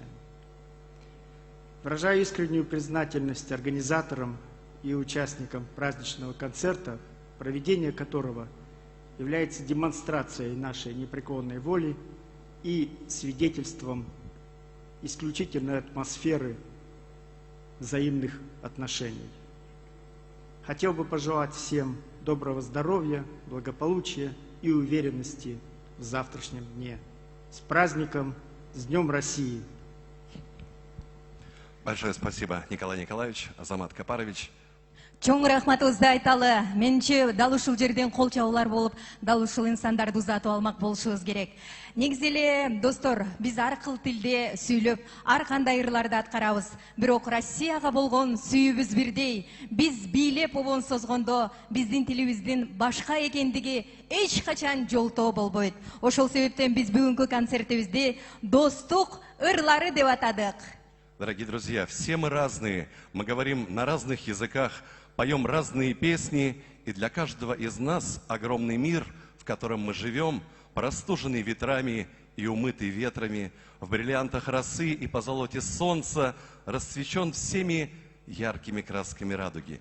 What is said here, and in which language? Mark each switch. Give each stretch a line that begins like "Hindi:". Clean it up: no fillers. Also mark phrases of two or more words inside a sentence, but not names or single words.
Russian: Выражаю искреннюю признательность организаторам и участникам праздничного концерта, проведение которого является демонстрацией нашей непреклонной воли и свидетельством исключительной атмосферы взаимных отношений. Хотел бы пожелать всем доброго здоровья, благополучия и уверенности в завтрашнем дне. С праздником, с Днем России! Большое спасибо, Николай Николаевич, Азамат Капарович.
Kyrgyz: Чоң рахматыбызды айталы. Менче дал ушул жерден кол чабуулар болуп, дал ушул инсандарды узатып алмак болушубуз керек. Негизи достор, биз ар кыл тилде сүйлөп, ар кандай ырларды аткарабыз. Бирок Россияга болгон сүйүүбүз бирдей. Биз бийлеп обон созгондо биздин тилибиздин башка экендиги эч качан жолтоо болбойт. Ошол себептен биз бүгүнкү концертибизди достук ырлары деп атадык.
Russian: Дорогие друзья, все мы разные, мы говорим на разных языках, поем разные песни, и для каждого из нас огромный мир, в котором мы живем, простуженный ветрами и умытый ветрами, в бриллиантах росы и позолоте солнца, расцвечен всеми яркими красками радуги.